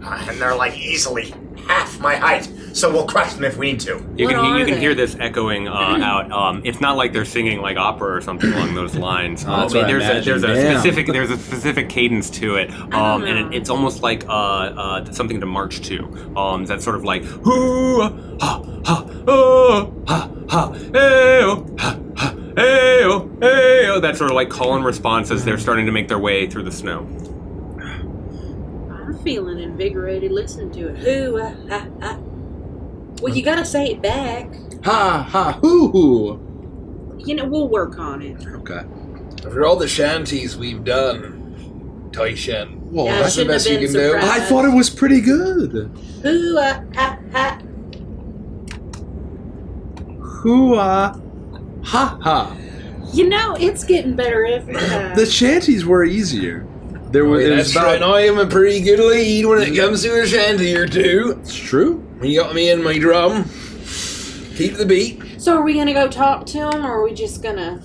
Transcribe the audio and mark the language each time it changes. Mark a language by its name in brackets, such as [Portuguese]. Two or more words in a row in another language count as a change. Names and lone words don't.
[English] And they're like easily half my height, so we'll crush them if we need to. You What can are you can they? hear this echoing out. It's not like they're singing like opera or something along those lines. That's what I there's a imagined. there's a specific cadence to it, know. and it's almost like something to march to. That's sort of like hoo ha ha oh ha ha hey-o, ha ha hey-o, hey-o. That sort of like call and response as they're starting to make their way through the snow. I'm feeling invigorated listening to it. Hoo, ah, ah, ah. Well, you gotta say it back. Ha ha hoo. You know, we'll work on it. Okay. After all the shanties we've done, Taishan, Well, Yeah, I that's the shouldn't have best you been can do. surprised. I thought it was pretty good. Hoo, ah, ah, ah. Hoo-ah. Ha ha. You know, it's getting better every time. The shanties were easier. There was, it was That's right. about. I am a pretty good lead when it comes to a shanty or two. It's true. When you got me in my drum, keep the beat. So are we gonna go talk to them, or are we just gonna...